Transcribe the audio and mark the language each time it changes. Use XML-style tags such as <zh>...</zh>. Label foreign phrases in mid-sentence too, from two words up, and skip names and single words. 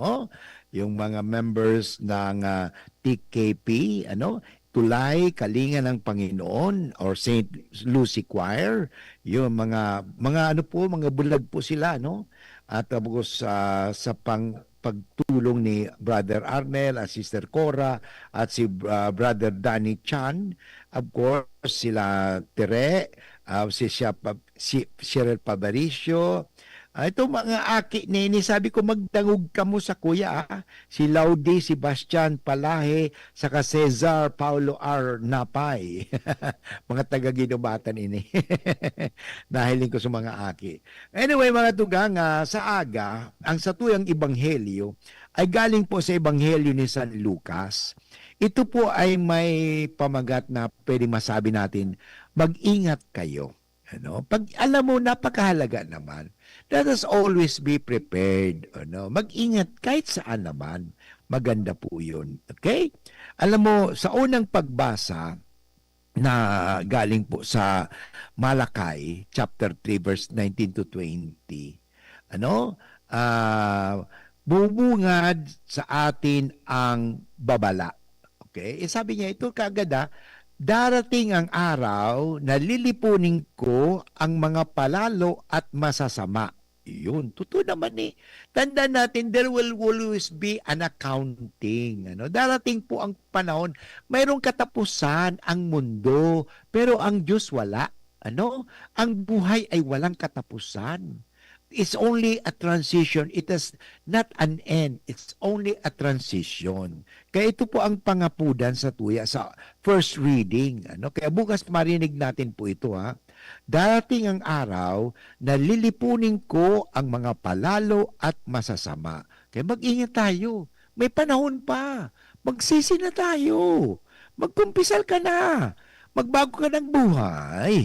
<tl>Yung mga members ng TKP, Tulay, Kalinga ng Panginoon or St. Lucy Choir. Yung mga ano po, mga bulag po sila, no? At tapos sa pagtulong ni Brother Arnel at Sister Cora at si Brother Danny Chan.</tl> <en>Of course,</en> <tl>sila Tere, si Cheryl Pabaricio.</tl> <bik>Ito mga aki nini, sabi ko magdangog ka mo sa kuya.</bik> <tl>Si Laudi, si Bastian Palahe, saka Cesar Paulo R.</tl> <bik>Napay. Mga taga-ginubatan ini. Nahiling ko sa mga aki. Anyway mga tugang, sa aga, ang satuyang ebanghelyo</bik> <tl>ay galing po sa ebanghelyo ni San Lucas. Ito po ay may pamagat na pwede masabi natin, mag-ingat kayo. Pag alam mo, napakahalaga naman.</tl> <en>Let us always be prepared.</en> <tl>Mag-ingat kahit saan naman. Maganda po yun. Okay? Alam mo, sa unang pagbasa na galing po sa Malakay,</tl> <en>chapter 3, verse 19 to 20,</en> <tl>bubungad sa atin ang babala. Okay? Sabi niya, ito kaagad darating ang araw na lilipunin ko ang mga palalo at masasama. Yun, totoo naman eh. Tandaan natin,</tl> <en>there will always be an accounting.</en> <tl>Darating po ang panahon, mayroong katapusan ang mundo, pero ang Diyos wala. Ang buhay ay walang katapusan.</tl> <en>It's only a transition. It is not an end. It's only a transition.</en> <bik>Kaya ito po ang pangapudan sa tuya sa</bik> <en>first reading.</en> <tl>Kaya bukas marinig natin po ito. Darating ang araw na lilipunin ko ang mga palalo at masasama. Kaya mag-ingat tayo. May panahon pa. Magsisi na tayo. Magkumpisal ka na. Magbago ka ng buhay.</tl>